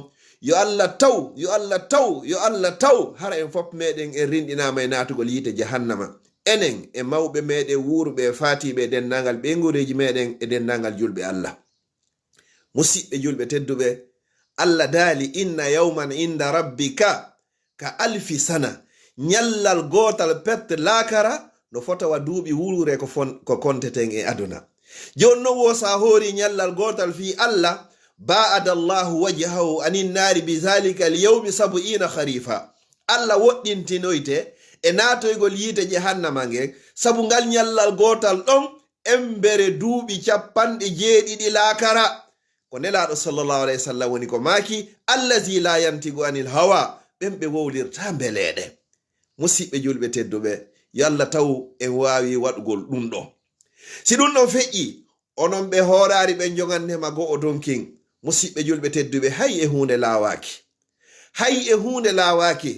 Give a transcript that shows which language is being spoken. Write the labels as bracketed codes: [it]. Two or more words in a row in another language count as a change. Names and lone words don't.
[ff] Yo Allah taw hara en fop meɗen en rinɗinama e natugol yiite jahannama. Enen e mawɓe meɗen wuruɓe fatiɓe dennangal ɓe ngureji meɗen e dennangal julɓe Allah. Musidɓe julɓe tedduɓe, Allah daali [ar] إن يوماً عند ربك كألف سنة. [ff] Nyallal gotal pet lakara no fotawa duuɓi wurure ko konteten e aduna. Jonno wo sa hori nyallal gotal fi Allah, [ar] باعد الله وجهه عن النار بذلك اليوم [ff] 70 kharifa. Allah woɗɗintinoyte e natoygol yiite jahannama nge sabu ngal nyallal gotal ɗon embere duuɓi 70 lakara. Ko nelaɗo [ar] صلى الله عليه وسلم [ff] woni ko maki [ar] الذي لا ينطق عن الهوى, [ff] ɓen ɓe wowlirta mbeleɗe. Musidɓe julɓe tedduɓe, yo Allah taw en wawi waɗugol ɗum ɗo. Si ɗum ɗon feƴƴi, onon ɓe horari ɓe jogannema go o donkin. Musidɓe julɓe tedduɓe, hay e hunde lawaki.